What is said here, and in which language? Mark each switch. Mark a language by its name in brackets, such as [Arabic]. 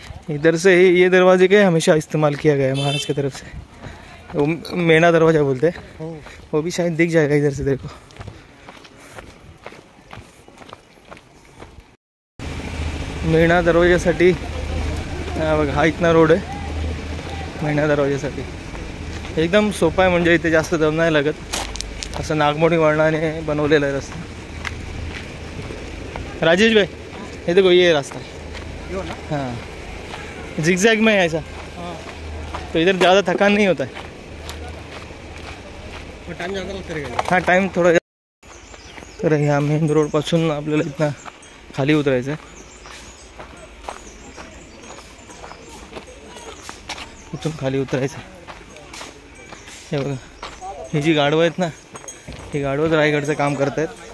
[Hindi] इधर से ये दरवाजे के हमेशा इस्तेमाल किया गया है महाराज की तरफ से. वो मेना दरवाज़ा बोलते हैं. वो भी शायद दिख जाएगा इधर से. [Marathi] देखो मेणा दरवाजासाठी बघा हा इथना रोड आहे. मेणा दरवाजासाठी एकदम सोपा आहे. म्हणजे इथे जास्त दम नाही लागत. असं नागमोडी वळणाने बनवलेला आहे रस्ता. [Hindi] राजेश भाई ये देखो ये रास्ता हाँ जिगजैग में है ऐसा. तो इधर ज़्यादा थकान नहीं होता है. टाइम ज़्यादा लगता रहेगा. हाँ टाइम थोड़ा. [Marathi] तर ह्या मेन रोडपासून आपल्याला इथनं खाली उतरायचं आहे. इथून खाली उतरायचं. हे बघा ही जी गाढवं आहेत ना ही गाढवं रायगडचं काम करत आहेत.